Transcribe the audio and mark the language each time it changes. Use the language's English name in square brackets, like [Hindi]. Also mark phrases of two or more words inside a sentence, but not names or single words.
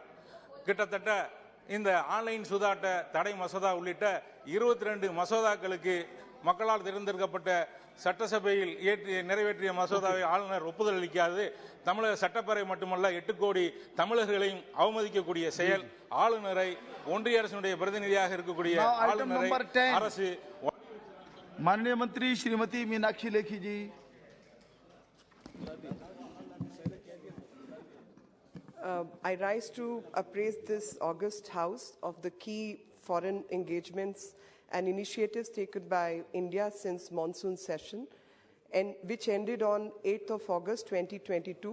[Tamil] கிட்டத்தட்ட இந்த ஆன்லைன் சூதாட்ட தடை மசோதா உள்ளிட்ட 22 மசோதாக்களுக்கு மக்களால் தேர்ந்தெடுக்கப்பட்ட சட்டசபையில் நிறைவேற்றிய மசோதாவை ஆளுநர் ஒப்புதல் அளிக்காது தமிழக சட்டப்பேரவை மட்டுமல்ல 8 கோடி தமிழர்களையும் அவமதிக்கக்கூடிய செயல். ஆளுநரை ஒன்றிய அரசுடைய பிரதிநிதியாக இருக்கக்கூடிய ஆளுநரை அரசு [Hindi] माननीय मंत्री श्रीमती मीनाक्षी लेखी जी। [English] I rise to appraise this August House of the key foreign engagements and initiatives taken by India since monsoon session, and which ended on 8th of August 2022.